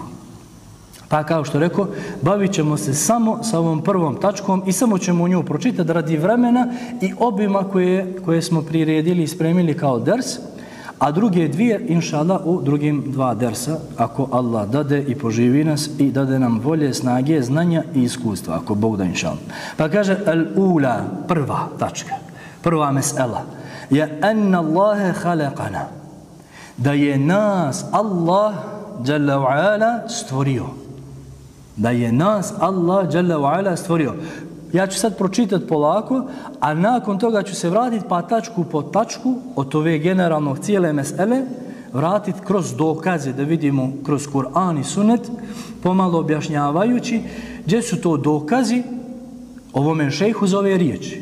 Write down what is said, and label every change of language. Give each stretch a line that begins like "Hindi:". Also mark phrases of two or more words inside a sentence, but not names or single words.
Bosnian: Pa kao što rekao, bavit ćemo se samo sa ovom prvom tačkom i samo ćemo nju pročitati radi vremena i obima koje smo priredili i spremili kao ders, a druge 2, inšallah, u drugim 2 dersa, ako Allah dade i poživi nas i dade nam volje, snage, znanja i iskustva, ako Bog da, inšallah. Pa kaže, al-ula, prva tačka, prva mesela, je
Arabic: أن الله خلقنا,
Bosnian: da je nas Allah
Arabic: جل وعلا
Bosnian: stvorio. Da je nas Allah
Arabic: جل وعلا
Bosnian: stvorio. Ja ću sad pročitati polako, a nakon toga ću se vratiti pa tačku po tačku od ove generalnog cijele mesele vratiti kroz dokaze, da vidimo kroz Kur'an i Sunnet, pomalo objašnjavajući gdje su to dokazi ovome šejhu za ove riječi.